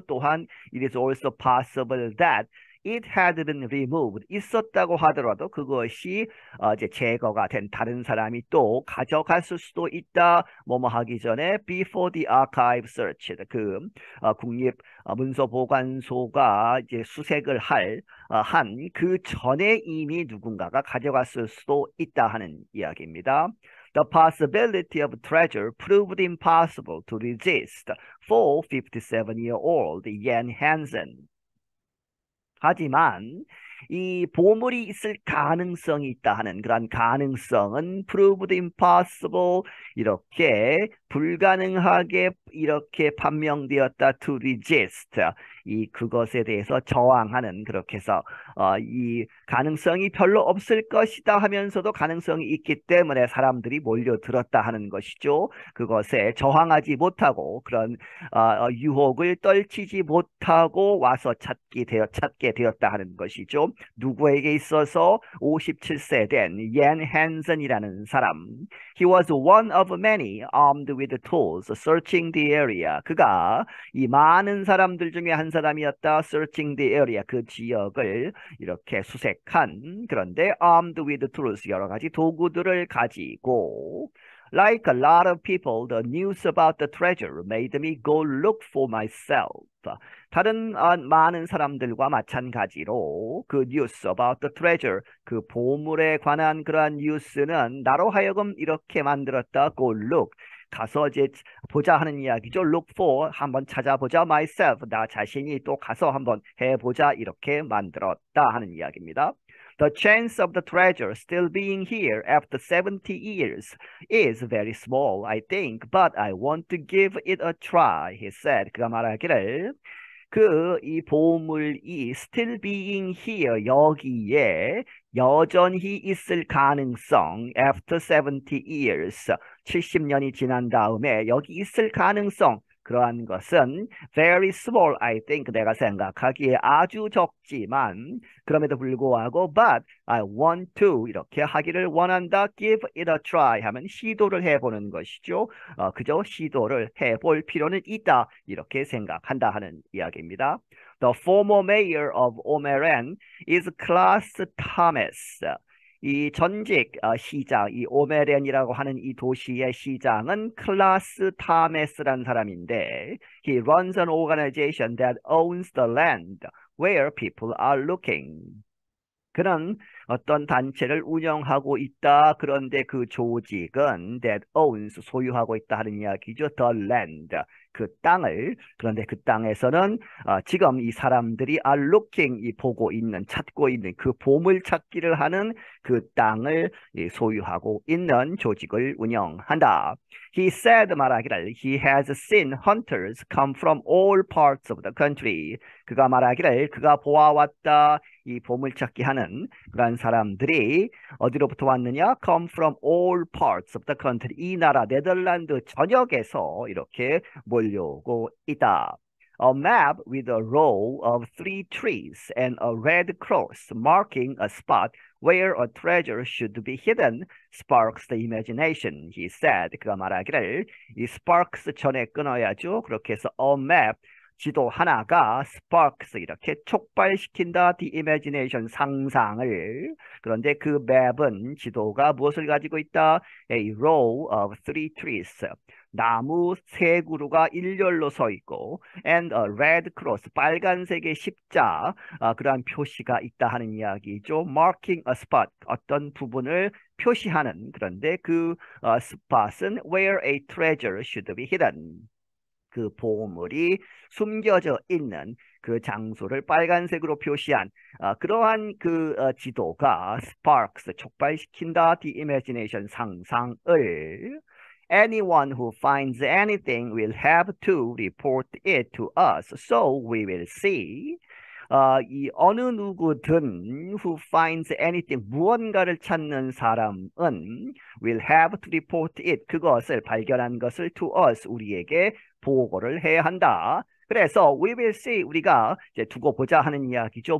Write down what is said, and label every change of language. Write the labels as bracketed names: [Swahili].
[Korean] 또한 [English] it is also possible that it had been removed. [Korean] 있었다고 하더라도 그것이 이제 제거가 된 다른 사람이 또 가져갔을 수도 있다. 뭐뭐 하기 전에 [English] before the archive search. [Korean] 그 국립 문서 보관소가 이제 수색을 한 그 전에 이미 누군가가 가져갔을 수도 있다 하는 이야기입니다. [English] The possibility of treasure proved impossible to resist for 57-year-old Jan Hansen. [Korean] 하지만 이 보물이 있을 가능성이 있다 하는 그런 가능성은 [English] proved impossible [Korean] 이렇게 불가능하게 이렇게 판명되었다 [English] to resist [Korean] 그것에 대해서 저항하는 그렇게 해서 이 가능성이 별로 없을 것이다 하면서도 가능성이 있기 때문에 사람들이 몰려들었다 하는 것이죠. 그것에 저항하지 못하고 그런 유혹을 떨치지 못하고 와서 찾게 되었다 하는 것이죠. 누구에게 있어서 57세 된 옌 헨슨이라는 사람. [English] He was one of many armed with tools searching the area. [Korean] 그가 이 많은 사람들 중에 한 사람이었다. [English] searching the area. [Korean] 그 지역을 이렇게 수색한 그런데 armed with tools 여러 가지 도구들을 가지고 [English] Like a lot of people, the news about the treasure made me go look for myself. [Korean] 다른 많은 사람들과 마찬가지로 그 [English] news about the treasure, [Korean] 그 보물에 관한 그러한 뉴스는 나로 하여금 이렇게 만들었다. [English] Go look. [Korean] 가서 이제 보자 하는 이야기죠. [English] Look for, [Korean] 한번 찾아보자. [English] Myself, [Korean] 나 자신이 또 가서 한번 해보자. 이렇게 만들었다 하는 이야기입니다. [English] The chance of the treasure still being here after 70 years is very small, I think, but I want to give it a try, he said. [Korean] 그가 말하기를 이 보물이 [English] still being here, [Korean] 여기에 여전히 있을 가능성, [English] after 70 years, [Korean] 70년이 지난 다음에 여기 있을 가능성, 그러한 것은 [English] very small, I think, [Korean] 내가 생각하기에 아주 적지만 그럼에도 불구하고 [English] but I want to [Korean] 이렇게 하기를 원한다. [English] give it a try [Korean] 하면 시도를 해보는 것이죠. 그저 시도를 해볼 필요는 있다. 이렇게 생각한다 하는 이야기입니다. [English] The former mayor of Omeran is Klaus Thomas. [Korean] 이 전직 시장, 이 오메렌이라고 하는 이 도시의 시장은 클라스 타메스라는 사람인데, [English] he runs an organization that owns the land where people are looking. [Korean] 그는 어떤 단체를 운영하고 있다. 그런데 그 조직은 [English] that owns, [Korean] 소유하고 있다 하는 이야기죠. [English] the land, [Korean] 그 땅을. 그런데 그 땅에서는 지금 이 사람들이 [English] are looking, [Korean] 이 보고 있는, 찾고 있는 그 보물 찾기를 하는 그 땅을 소유하고 있는 조직을 운영한다. [English] He said, [Korean] 말하기를 [English] he has seen hunters come from all parts of the country. [Korean] 그가 말하기를 그가 보아왔다. 이 보물찾기 하는 그런 사람들이 어디로부터 왔느냐? [English] Come from all parts of the country. [Korean] 이 나라 네덜란드 전역에서 이렇게 몰려오고 있다. [English] A map with a row of 3 trees and a red cross marking a spot where a treasure should be hidden sparks the imagination, he said. [Korean] 그가 말하기를 이 [English] sparks [Korean] 전에 끊어야죠. 그렇게 해서 [English] a map, [Korean] 지도 하나가 [English] sparks, [Korean] 이렇게 촉발시킨다. [English] the imagination, [Korean] 상상을. 그런데 그 맵은, 지도가 무엇을 가지고 있다? [English] A row of 3 trees. [Korean] 나무 3그루가 일렬로 서 있고 [English] and a red cross, [Korean] 빨간색의 십자, 그러한 표시가 있다 하는 이야기죠. [English] marking a spot, [Korean] 어떤 부분을 표시하는. 그런데 그 spot은 [English] where a treasure should be hidden, [Korean] 그 보물이 숨겨져 있는 그 장소를 빨간색으로 표시한 그러한 그 지도가 [English] sparks, [Korean] 촉발시킨다. [English] the imagination, [Korean] 상상을. [English] Anyone who finds anything will have to report it to us, so we will see. [Korean] 이 어느 누구든 [English] who finds anything, [Korean] 무언가를 찾는 사람은 [English] will have to report it, [Korean] 그것을, 발견한 것을 [English] to us, [Korean] 우리에게 보고를 해야 한다. 그래서 [English] we will see, [Korean] 우리가 이제 두고 보자 하는 이야기죠.